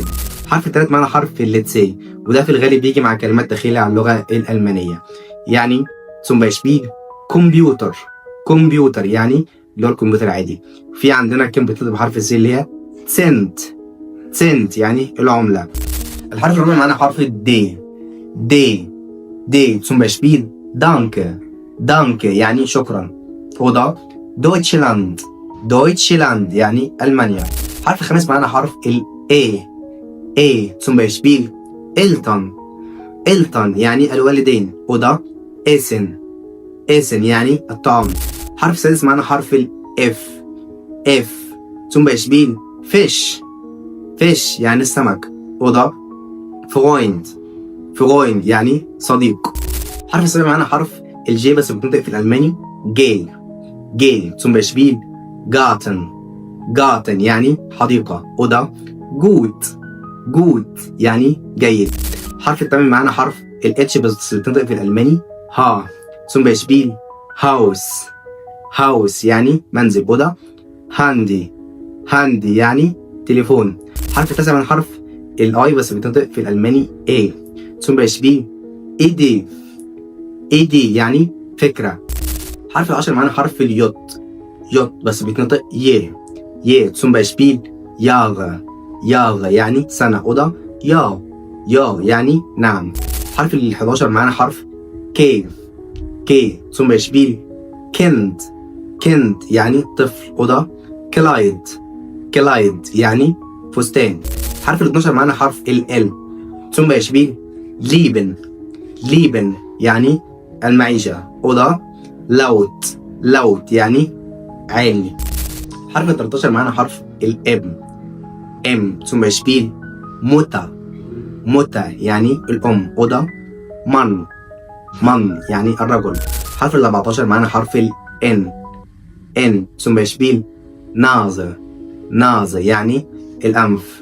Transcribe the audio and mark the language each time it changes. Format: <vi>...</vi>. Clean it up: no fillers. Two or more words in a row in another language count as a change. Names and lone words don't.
<ar>الحرف التالت معانا حرف اللتسي، وده في الغالب بيجي مع كلمات داخلية على اللغة الألمانية، يعني</ar> <de>zum Beispiel</de> <ar>كمبيوتر يعني اللي هو الكمبيوتر العادي. في عندنا كلمة بتبدأ بحرف الزي اللي هي سنت يعني العملة. الحرف الرابع معانا حرف دي</ar> <de>zum Beispiel danke</de> <ar>يعني شكرا.</ar> <de>oder Deutschland</de> <ar>يعني ألمانيا. الحرف الخامس معانا حرف A</ar> <de>zum Beispiel Eltern</de> <ar>يعني الوالدين.</ar> <de>oder Essen</de> <ar>يعني الطعام. الحرف السادس معانا حرف ال F</ar> <de>zum Beispiel Fish</de> <ar>يعني السمك.</ar> <de>oder Freund</de> <ar>يعني صديق. الحرف السابع معانا حرف الجي بس بتنطق في الألماني G</ar> <de>zum Beispiel Garten</de> <ar>يعني حديقة.</ar> <de>oder gut</de> <ar>يعني جيد. الحرف الثامن معانا حرف ال H بس بتنطق في الألماني</ar> <de>zum Beispiel Haus</de> <ar>يعني منزل.</ar> <de>oder Handy</de> <ar>يعني تليفون. الحرف التاسع من حرف الاي بس بتنطق في الألماني A</ar> <de>zum Beispiel Idee</de> <ar>يعني فكرة. الحرف العاشر معانا حرف اليوت بس بتنطق ي</ar> <de>zum Beispiel Jahre</de> <ar>يعني سنة.</ar> <de>oder ja</de> <ar>يعني نعم. الحرف ال11 معانا حرف K</ar> <de>zum Beispiel Kind</de> <ar>يعني طفل.</ar> <de>oder Kleid</de> <ar>يعني فستان. الحرف ال12 معانا حرف ال</ar> <de>zum Beispiel Lieben</de> <ar>يعني المعيشة.</ar> <de>oder laut</de> <ar>يعني عالي. الحرف ال13 معانا حرف ال M</ar> <de>zum Beispiel Mutter</de> <ar>يعني الأم.</ar> <de>oder Mann</de> <ar>يعني الرجل. الحرف ال14 معانا حرف ال N</ar> <de>zum Beispiel Nase</de> <ar>يعني الأنف.</ar>